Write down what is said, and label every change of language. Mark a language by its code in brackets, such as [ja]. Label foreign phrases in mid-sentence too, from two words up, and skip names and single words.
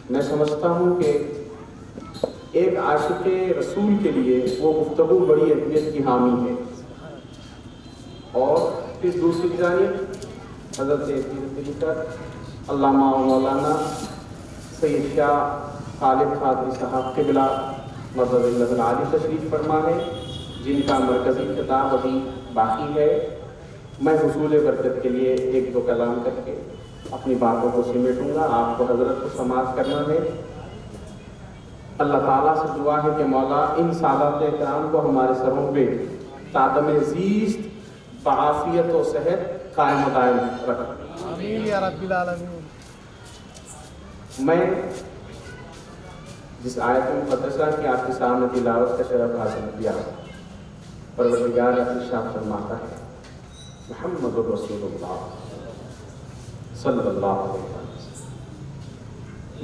[ur] سمجھتا ہوں کہ ایک عاشق رسول کے لیے وہ گفتگو بڑی اہمیت کی حامل ہے، اور پھر دوسری جانب حضرت طریقت علامہ مولانا سید شاہ خالد قادری صاحب قبلہ [ar] مدد اللہ العالی [ur] تشریف فرما ہے، جن کا مرکزی خطاب ابھی باقی ہے۔ میں حصول برکت کے لیے ایک دو کلام کر کے اپنی باتوں کو سمیٹوں گا، آپ کو حضرت کو سماعت کرنا ہے۔ اللہ تعالیٰ سے دعا ہے کہ مولا ان سادات اکرام کو ہمارے سروں پہ تادم زیست بعافیت و صحت قائم و دائم رکھ۔ [ar] آمین یا رب العالمین۔ [ur] میں جس آیت مقدسہ کی آپ کے سامنے تلاوت کا شرف حاصل کیا، پروردگار ارشاد فرماتا ہے [ar] محمد رسول اللہ صلی اللہ علیہ وسلم۔